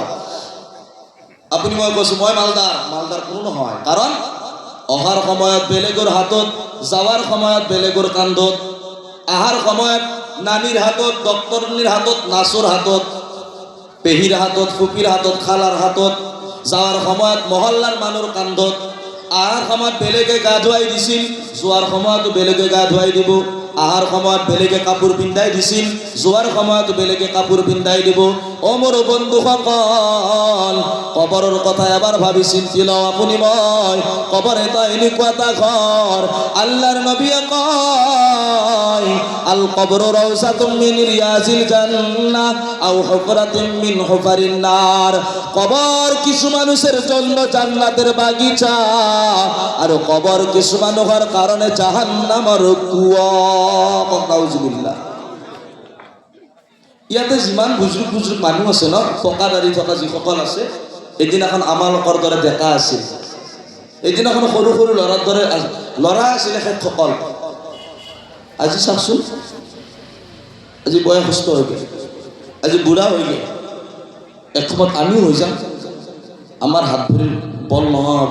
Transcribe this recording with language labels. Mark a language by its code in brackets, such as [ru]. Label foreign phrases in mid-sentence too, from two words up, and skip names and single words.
[as] আপুনি মই কৈছো মই মালদাৰ, মালদাৰ কোনো নহয়, কাৰণ অহাৰ সময়ত বেলেগৰ হাতত, যাৱাৰ সময়ত বেলেগৰ কান্ধত, আহাৰ সময়ত নানিৰ হাতত, ডক্টৰনিৰ হাতত, নাচৰ হাতত, পেহীৰ হাতত, ফুপিৰ হাতত, খালাৰ হাতত, যাৱাৰ সময়ত মহল্লাৰ মানুহৰ কান্ধত, আহাৰ সময়ত বেলেগে গা ধুৱাই দিছিল, যোৱাৰ সময়তো বেলেগে গা ধুৱাই দিব, আহাৰ সময়ত বেলেগে কাপোৰ পিন্ধাই দিছিল, যোৱাৰ সময়ত বেলেগে কাপোৰ পিন্ধাই দিব। ও মোৰ বন্ধুসকল, কবৰৰ কথা এবাৰ ভাবি চিন্তি লওঁ। আপুনি মই কবর এটা এনেকুৱা এটা ঘৰ, আল্লাহৰ নবীয়ে কয়, [ar] القبر روضة من رياض الجنة أو حفرة من حفر النار. [bn] কবর কিছু মানুষের জন্য জান্নাতের বাগিচা, আর কবর কিছু মানুষের কারণে জাহান্নামের কুয়া। [ar] نعوذ بالله. [as] ইয়াতে যিমান বুজুৰ্গ বুজুৰ্গ মানুহ আছে ন, পকা দাড়ি থকা যিসকল আছে, এদিনাখন আমালোকৰ দৰে ডেকা আছিল, এদিনাখন সৰু সৰু ল'ৰাৰ দৰে ল'ৰা আছিল এখেতসকল। আজি চাওকচোন, আজি বয়সস্থ হৈ গ'ল, আজি বুঢ়া হৈ গ'ল, এসময়ত আমিও হৈ যাম, আমাৰ হাত ভৰিৰ বল নোহোৱা হ'ব।